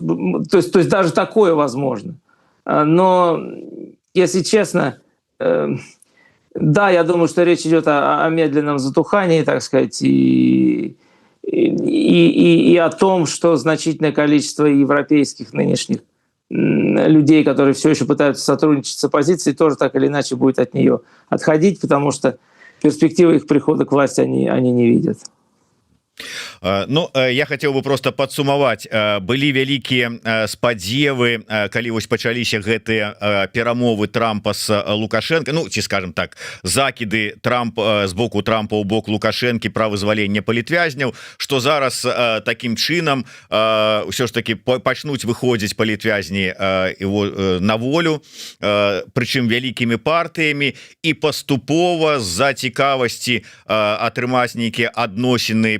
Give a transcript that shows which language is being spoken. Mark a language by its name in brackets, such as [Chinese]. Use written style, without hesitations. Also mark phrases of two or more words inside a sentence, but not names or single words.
[Russian] То есть даже такое возможно. Но, если честно, да, я думаю, что речь идет о медленном затухании, так сказать, и о том, что значительное количество европейских нынешних людей, которые все еще пытаются сотрудничать с оппозицией, тоже так или иначе будет от нее отходить, потому что перспективы их прихода к власти они не видят. Ну, я хотел бы просто подсумаваць. [Belarusian] Былі вялікія спадзевы, калі вось пачаліся гэтыя перамовы Трампа с Лукашенко, ну, ці скажем так, закіды з боку Трампа ў бок Лукашэнкі пра вызваленне палітвязняў, што зараз такім чынам ўсё ж таки пачнуць выходзіць палітвязні на волю, прычым вялікімі партыямі, і паступова з-за цікавасці атрымаць нейкія адносіны, паляпшаць